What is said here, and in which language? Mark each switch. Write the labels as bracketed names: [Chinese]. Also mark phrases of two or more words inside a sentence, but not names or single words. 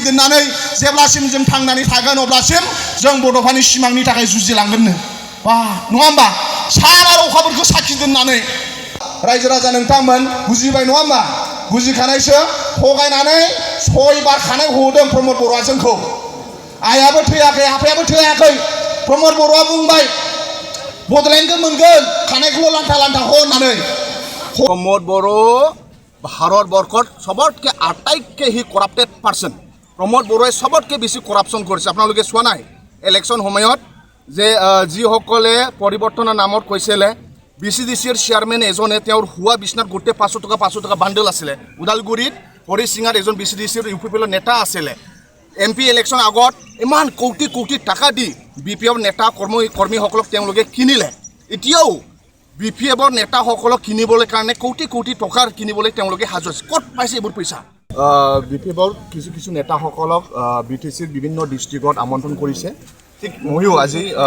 [Bodo] दोननानै जेब्लासिम जों थांनानै थागोन अब्लासिम जों बड'फानि सिमांनि थाखाय जुजिलांगोननो बा नङा होमबा सान आरो अखाफोरखौ साखि दोननानै रायजो राजा नोंथांमोन बुजिबाय नङा होमबा बुजिखानायसो थगायनानै 6 बार खानाय होदों प्रमद बर'आ जोंखौ आइयाबो थैयाखै आफायाबो थैयाखै प्रमद बर'आ बुंबाय बड'लेण्डखौ मोनगोन खानायखौल' लान्था लान्था हो होननानै [Assamese] প্ৰমদ বৰ' ভাৰতবৰ্ষৰ সবতকৈ আটাইতকৈ হি [English] corrupted person [Assamese] প্ৰমদ বৰ'এ সবতকৈ বেছি কৰাপশ্যন কৰিছে আপোনালোকে চোৱা নাই ইলেকশ্যন সময়ত যে যিসকলে পৰিৱৰ্তনৰ নামত কৈছিলে বিচিডিচিৰ চেয়াৰমেন এজনে তেওঁৰ হুৱা বিছনাত গোটেই 500 টকা বান্ডেল আছিলে উদালগুৰিত হৰি সিঙৰ এজন বিচিডিচিৰ ইউপিপিএলৰ নেতা আছিলে এমপি ইলেকশ্যন আগত ইমান কোটি কোটি টাকা দি বিপিএফ নেতা কৰ্মীসকলক তেওঁলোকে কিনিলে এতিয়াও বিপিএফৰ নেতাসকলক কিনিবলৈ কাৰণে কোটি কোটি টকাৰ কিনিবলৈ তেওঁলোকে সাজু আছে ক'ত পাইছে এইবোৰ পইচা বিপিএফৰ কিছু নেতাসকলক বিটিচিৰ বিভিন্ন ডিষ্ট্ৰিক্টত আমন্ত্ৰণ কৰিছে ঠিক ময়ো আজি